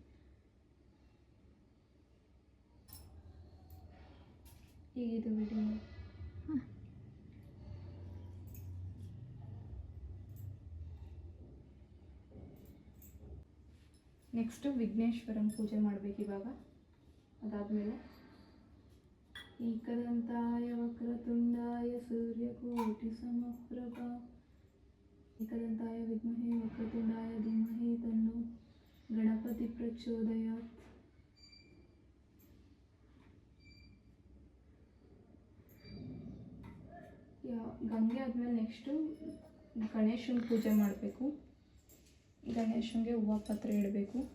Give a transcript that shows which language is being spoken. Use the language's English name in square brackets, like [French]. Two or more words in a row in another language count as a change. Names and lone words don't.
[Kannada] ಈಗ ಇದು [English] video next [Kannada] ವಿಘ್ನೇಶ್ವರನ ಪೂಜೆ ಮಾಡಬೇಕು ಇವಾಗ. [Sanskrit] ಅದಾದಮೇಲೆ ಏಕದಂತಾಯ ವಕ್ರತುಂಡಾಯ ಸೂರ್ಯಕೋಟಿ ಸಮಪ್ರಭಾ ಏಕದಂತಾಯ ವಿದ್ಮಹೇ ವಕ್ರತುಂಡಾಯ ಧೀಮಹಿ ತನ್ನೋ ಗಣಪತಿ ಪ್ರಚೋದಯಾತ್. [Kannada] ಗಂಗೆ ಆದಮೇಲೆ ನೆಕ್ಸ್ಟು ಗಣೇಶನ ಪೂಜೆ ಮಾಡಬೇಕು. ಗಣೇಶನಿಗೆ ಹೂವು ಪಾತ್ರೆ ಇಡಬೇಕು.